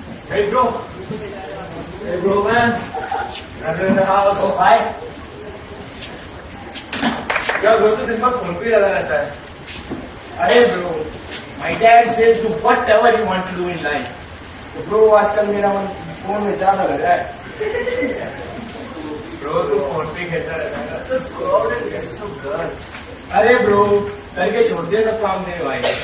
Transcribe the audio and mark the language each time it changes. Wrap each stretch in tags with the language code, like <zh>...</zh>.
<en>Hey bro. Hey bro man. I'm in the house. Oh hi.</en> <hi>क्या bro, तो दिन भर फोन पे लगा रहता है। अरे bro,</hi> <en>my dad says do whatever you want to do in life.</en> <hi>तो ब्रो, आजकल मेरा मन फोन में ज्यादा लग रहा है। ब्रो तू फोन पे खेलता रहता है।</hi> <en>Just go out and get some girls.</en> <hi>अरे ब्रो, करके छोड़ दिया सब काम मेरे भाई।</hi>